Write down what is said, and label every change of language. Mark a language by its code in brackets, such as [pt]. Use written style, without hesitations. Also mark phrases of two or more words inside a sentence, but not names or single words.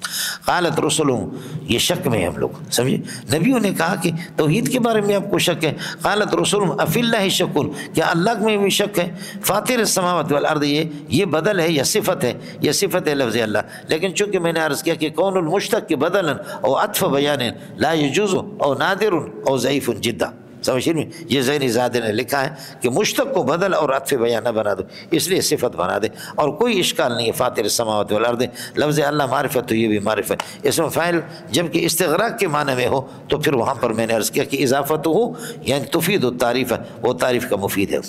[ar] قالت رسلہم، [ur] یہ شک میں ہم لوگ، سمجھے؟ نبیوں نے کہا کہ توحید کے بارے میں آپ کو شک ہے۔ [ar] قالت رسلہم افی اللہ شک، [ur] کیا اللہ میں بھی شک ہے؟ [ar] فاطر السماوات والارض، [ur] یہ بدل ہے یا صفت ہے؟ یہ صفت ہے لفظ اللہ، لیکن چونکہ میں نے عرض کیا کہ [ar] کون المشتق کے بدلا او عطف بیان لا یجوز او نادر او ضعیف جدا، [ur] سمجھ میں؟ یہ ذہنی زادہ نے لکھا ہے کہ مشتق کو بدل اور عطف بیان نہ بنا دو، اس لیے صفت بنا دے، اور کوئی اشکال نہیں ہے۔ [ar] فاطر السماوات والارض، [ur] لفظ اللہ معرفت تو یہ بھی معرفت، اس میں فاعل جب کہ استغراق کے معنی میں ہو تو پھر وہاں پر میں نے عرض کیا کہ اضافت ہو یعنی [ar] تفید التعریف [ur] ہے، وہ تعریف کا مفید ہے۔